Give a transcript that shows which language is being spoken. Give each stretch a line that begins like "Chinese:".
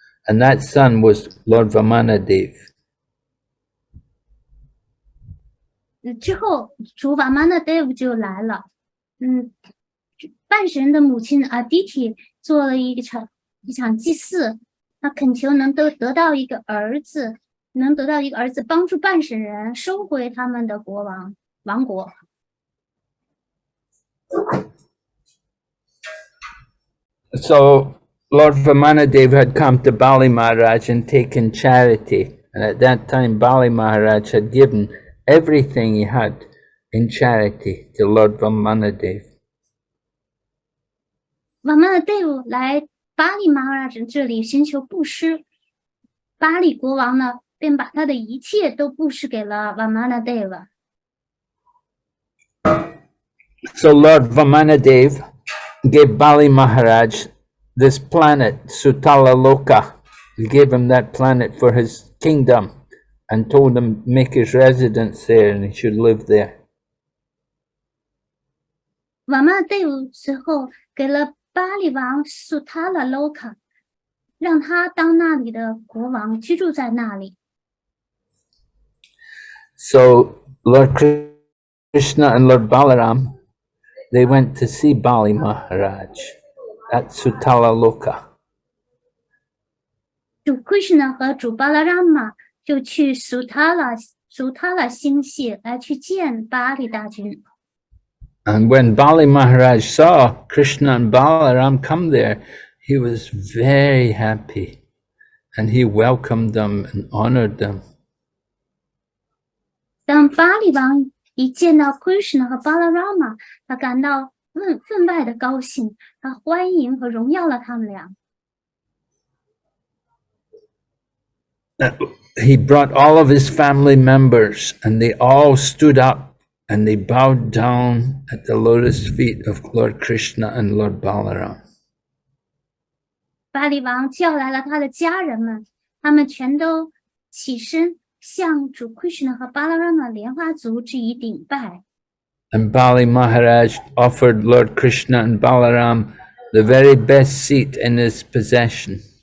English: And that son was Lord Vamanadev.
Chinese: 之后主瓦玛纳德就来了，半神的母亲阿迪提做了一场祭祀，他恳求能得到一个儿子，帮助半神人收回他们的王国。
English: So Lord Vamanadev had come to Bali Maharaj and taken charity, and at that time Bali Maharaj had given everything he had in charity to Lord Vamanadev.
Chinese: 瓦玛纳德来巴利马哈拉这里寻求布施，巴利国王呢便把他的一切都布施给了瓦玛纳德了。
English: So Lord Vamanadev gave Bali Maharaj this planet, Sutala Loka. He gave him that planet for his kingdom and told him to make his residence there and he should live there.
Chinese: 瓦玛纳德随后给了巴利王苏塔拉洛卡，让他当那里的国王，居住在那里。
English: So Lord Krishna and Lord Balaram, they went to see Bali Maharaj at Sutala Loka.
Chinese: 主 Krishna 和主巴拉拉玛就去苏塔拉星系来去见巴利大君。
English: And when Bali Maharaj saw Krishna and Balaram come there, he was very happy and he welcomed them and honored them.
Chinese: 当巴利王一见到 Krishna 和巴拉拉玛，他感到分外的高兴，他欢迎和荣耀了他们俩。
English: He brought all of his family members and they all stood up and they bowed down at the lotus feet of Lord Krishna and Lord Balaram.
Chinese: 巴利王叫来了他的家人们，他们全都起身向主 Krishna 和巴拉拉玛莲花足致以顶拜。
English: And Bali Maharaj offered Lord Krishna and Balaram the very best seat in his possession.